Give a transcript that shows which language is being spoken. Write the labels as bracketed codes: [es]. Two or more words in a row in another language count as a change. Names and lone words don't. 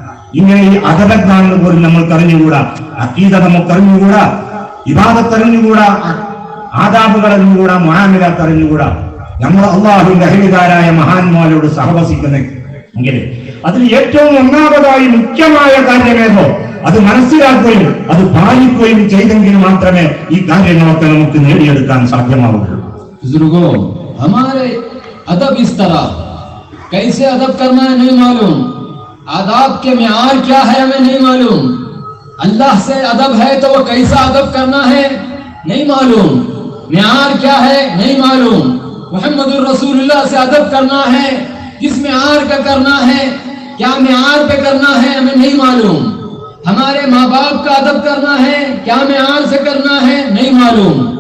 [ml] ഇങ്ങനെ ഈ അദബെന്താണെന്ന് പോലും നമ്മൾക്ക് അറിഞ്ഞുകൂടാ, അഖീദ നമുക്ക് അറിഞ്ഞുകൂടാ, ഇബാദത്ത് അറിഞ്ഞുകൂടാ, ആദാബുകൾ അറിഞ്ഞുകൂടാ, മുആമിലാത്ത് അറിഞ്ഞുകൂടാ. നമ്മൾ അള്ളാഹുവിന്റെ അഹ്ലുകാരായ മഹാന്മാരോട് സഹവസിക്കുന്നെങ്കിൽ അതിൽ ഏറ്റവും ഒന്നാമതായി മുഖ്യമായ കാര്യമേതോ അത് മനസ്സിലാക്കുകയും അത് പാലിക്കുകയും ചെയ്തെങ്കിൽ മാത്രമേ ഈ കാര്യങ്ങളൊക്കെ നമുക്ക് നേടിയെടുക്കാൻ സാധ്യമാവുകയുള്ളൂ. [hi] बुजुर्गों, हमारे अदब इस तरह, कैसे अदब करना है नहीं मालूम, आदाब के मेयार क्या है हमें नहीं मालूम, अल्लाह से अदब है तो वो कैसा अदब करना है नहीं मालूम, मेयार क्या है नहीं मालूम, [ar] محمد رسول الله [hi] से अदब करना है, किस मेयार का करना है, क्या मेयार पे करना है हमें नहीं मालूम, हमारे माँ बाप का अदब करना है, क्या मेयार से करना है नहीं मालूम.